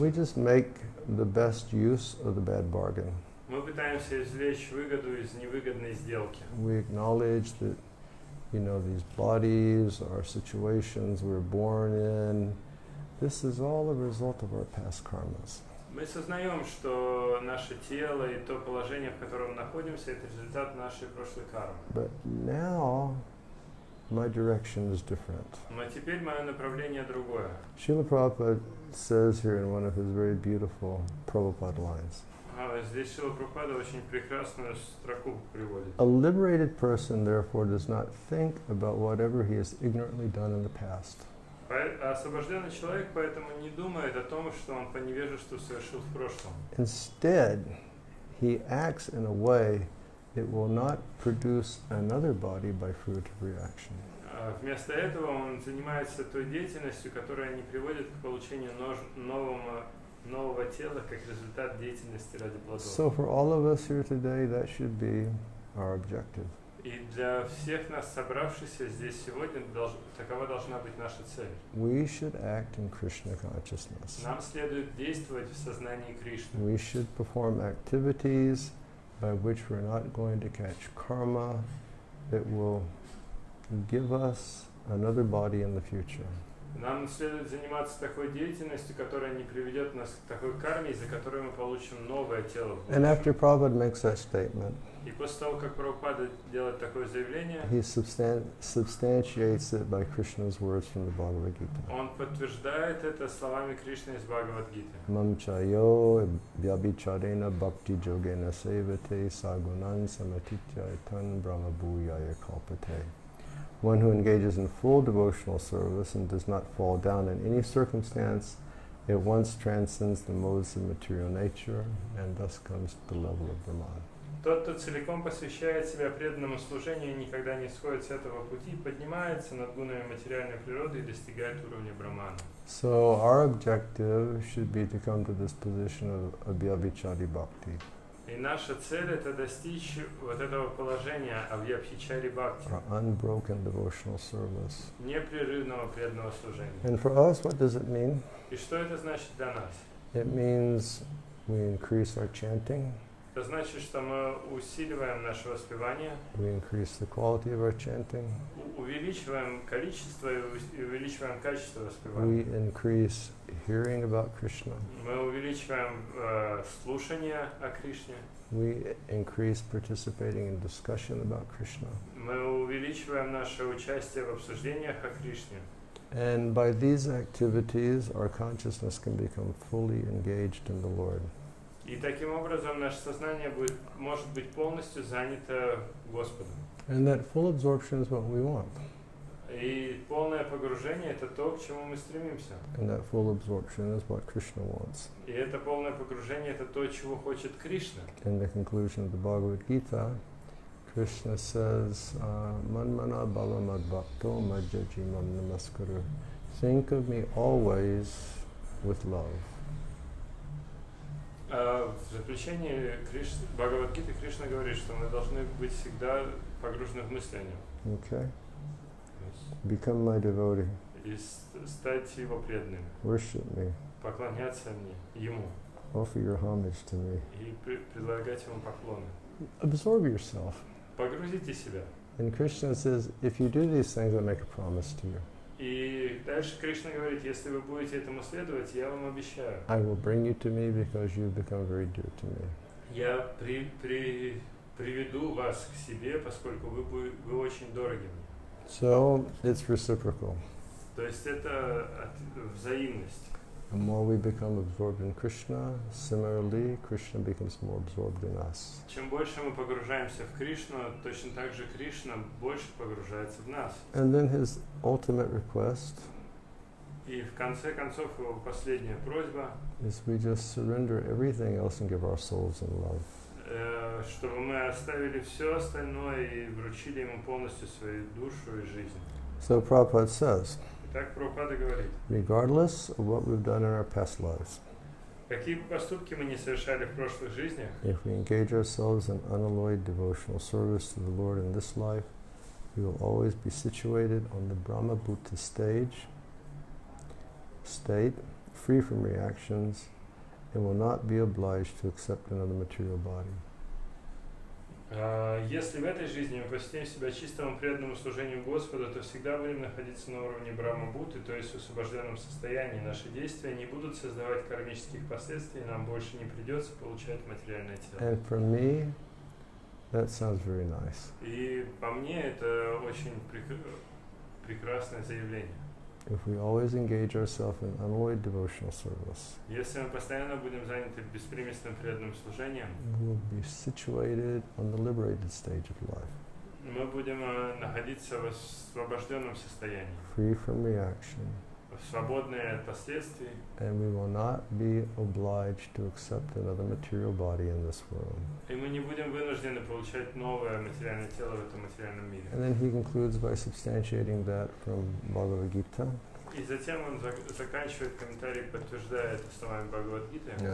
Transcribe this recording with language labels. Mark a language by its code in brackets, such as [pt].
[en] we just make the best use of the bad bargain. [ru] мы пытаемся извлечь выгоду из невыгодной сделки. [en] We acknowledge that these bodies, our situations we're born in, this is all a result of our past karmas. [ru] Мы сознаем, что наше тело и то положение, в котором находимся, это результат нашей прошлой кармы. [en] But now, my direction is different. [ru] Но теперь мое направление другое. [en] Srila Prabhupada says here in one of his very beautiful Prabhupada lines, [ru] Здесь Шрила Прабхупада очень прекрасную строку приводит. [en] a liberated person, therefore, does not think about whatever he has ignorantly done in the past. [ru] Освобожденный человек поэтому не думает о том, что он по невежеству совершил в прошлом. [en] Instead, he acts in a way that will not produce another body by fruitive reaction. [ru] Вместо этого он занимается той деятельностью, которая не приводит к получению нового тела как результат деятельности ради плодов. [en] So for all of us here today, that should be our objective. [ru] И для всех нас, собравшихся здесь сегодня, такова должна быть наша цель. [en] We should act in Krishna consciousness. [ru] Нам следует действовать в сознании Кришны. [en] We should perform activities by which we're not going to catch karma that will give us another body in the future. [ru] Нам следует заниматься такой деятельностью, которая не приведет нас к такой карме, из-за которой мы получим новое тело в [en] And after [ru] будущем. [en] Prabhupada makes that statement, [ru] И после того, как Прабхупада делает такое заявление, [en] he substantiates it by Krishna's words from the Bhagavad-gita. [ru] он подтверждает это словами Кришны из Бхагавад-гиты. [sa] Mam chayo vyabhicharena bhakti yogena sevate sagunan samatitya tan brahma bhuyaya kalpate. [en] One who engages in full devotional service and does not fall down in any circumstance, at once transcends the modes of material nature and thus comes to the level of Brahman. [ru] Тот, кто целиком посвящает себя преданному служению и никогда не сходит с этого пути, поднимается над гунами материальной природы и достигает уровня Брахмана. [en] So our objective should be to come to this position of Abhyabhichari Bhakti. [ru] И наша цель — это достичь вот этого положения Авьябхичари Бхакти, [en] Unbroken devotional service. [ru] непрерывного преданного служения. [en] And for us, what does it mean? [ru] И что это значит для нас? [en] It means we increase our chanting, [ru] Это значит, что мы усиливаем наше воспевание, [en] we increase the quality of our chanting, [ru] увеличиваем количество и увеличиваем качество [en] we [ru] воспевания. [en] increase hearing about Krishna, [ru] Мы увеличиваем слушание о Кришне, [en] we increase participating in discussion about Krishna. [ru] мы увеличиваем наше участие в обсуждениях о Кришне. [en] And by these activities, our consciousness can become fully engaged in the Lord. [ru] И таким образом наше сознание может быть полностью занято Господом. [en] And that full absorption is what we want. [ru] И полное погружение — это то, к чему мы стремимся. [en] And that full absorption is what Krishna wants. [ru] И это полное погружение — это то, чего хочет Кришна. [en] In the conclusion of the Bhagavad-gita, Krishna says, [sa] Manmana balamad bhakto majjajimam namaskaru. [en] Think of me always with love. [ru] В заключении Бхагавад-гиты Кришна говорит, что мы должны быть всегда погружены в мысление. [en] Okay? Become my devotee. [ru] И стать его преданными. [en] Worship me. [ru] Поклоняться мне, ему. [en] Offer your homage to me. [ru] И предлагать ему поклоны. [en] Absorb yourself. [ru] Погрузите себя. [en] And Krishna says, if you do these things, I make a promise to you. [ru] И дальше Кришна говорит, если вы будете этому следовать, я вам обещаю. [en] I will bring you to me because you've become very dear to me. [ru] Я приведу вас к себе, поскольку вы очень дороги мне. [en] So it's reciprocal. [ru] То есть это взаимность. [en] The more we become absorbed in Krishna, similarly, Krishna becomes more absorbed in us. [ru] Чем больше мы погружаемся в Кришну, точно так же Кришна больше погружается в нас. [en] And then his ultimate request [ru] И в конце концов его последняя просьба, [en] is we just surrender everything else and give our souls in love. [ru] Чтобы мы оставили все остальное и вручили ему полностью свою душу и жизнь. [en] So Prabhupada says, [ru] Так Прабхупада говорит, [en] regardless of what we've done in our past lives, [ru] какие бы поступки мы не совершали в прошлых жизнях, [en] if we engage ourselves in unalloyed devotional service to the Lord in this life, we will always be situated on the Brahma Bhuta state, free from reactions, and will not be obliged to accept another material body. [ru] Если в этой жизни мы посвятим себя чистому преданному служению Господу, то всегда будем находиться на уровне Брахма-бхуты, то есть в освобожденном состоянии. Наши действия не будут создавать кармических последствий, нам больше не придется получать материальное тело. [en] And for me, that sounds very nice. [ru] И по мне это очень прекрасное заявление. [en] If we always engage ourselves in unalloyed devotional service, [ru] Если мы постоянно будем заняты беспримесным преданным служением, [en] we will be situated on the liberated stage of life, [ru] мы будем находиться в освобожденном состоянии, [en] free from reaction, [ru] свободные от последствий, [en] and we will not be obliged to accept another material body in this world. [ru] и мы не будем вынуждены получать новое материальное тело в этом материальном мире. [en] And then he concludes by substantiating that from Bhagavad-gita. [ru] И затем он заканчивает комментарий, подтверждая это словами Бхагавад-гиты.